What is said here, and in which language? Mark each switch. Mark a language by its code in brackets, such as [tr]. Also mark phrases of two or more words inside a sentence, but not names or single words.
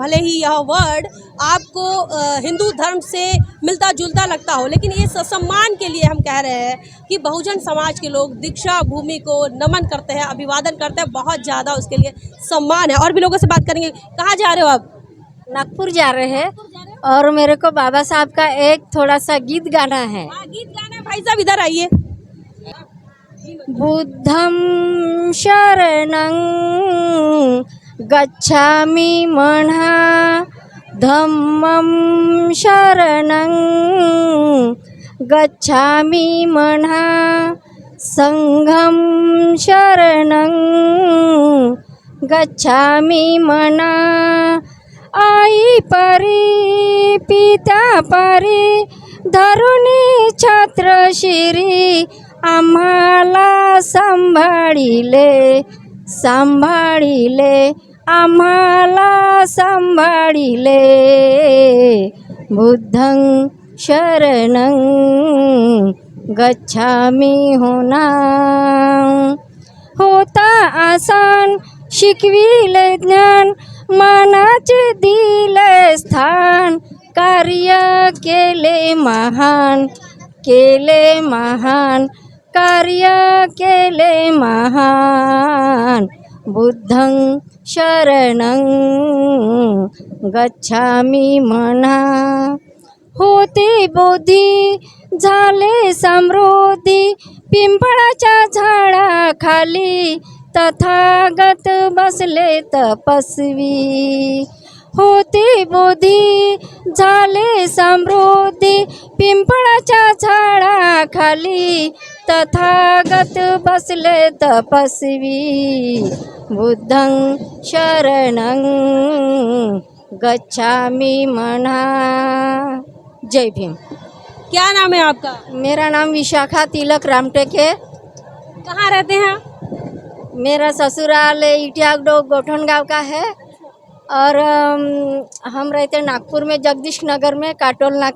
[hi] भले ही यह वर्ड आपको हिंदू धर्म से मिलता जुलता लगता हो, लेकिन ये सम्मान के लिए हम कह रहे हैं कि बहुजन समाज के लोग दीक्षा भूमि को नमन करते हैं, अभिवादन करते हैं, बहुत ज़्यादा उसके लिए सम्मान है। और भी लोगों से बात करेंगे। कहाँ जा रहे हो आप? नागपुर जा रहे हैं और मेरे को बाबा साहब का एक थोड़ा सा गीत गाना है। हाँ, गीत गाना है। भाई साहब इधर आइए। [pi] बुद्धं शरणं गच्छामि मन्हा, धम्मं शरणं गच्छामि मन्हा, संघं शरणं गच्छामि मन्हा। [mr] आई परी पिता परी धरुणी छत्र शिरी, आम्हाला सांभाळिले सांभाळिले, आम्हाला सांभाळिले। [pi] बुद्धं शरणं गच्छामि होना। [mr] होता आसान शिकविले ज्ञान, मनाचे दिले स्थान, कार्य केले महान केले महान, कार्य केले महान। [pi] बुद्धं शरणं गच्छामि मन्हा। [mr] होते बोधी झाले समृद्धी, पिंपळाच्या झाडाखाली तथागत बसले तपस्वी। होते बोधी झाले समृद्धी, पिंपळाच्या झाडाखाली तथागत बसले तपस्वी। [pi] बुद्धं शरणं गच्छामि मन्हा। [hi] जय भीम। क्या नाम है आपका? मेरा नाम विशाखा तिलक रामटेक है। कहाँ रहते हैं आप? मेरा ससुराल इटियागडो गोठन गांव का है और हम रहते नागपुर में, जगदीश नगर में, काटोल नाका।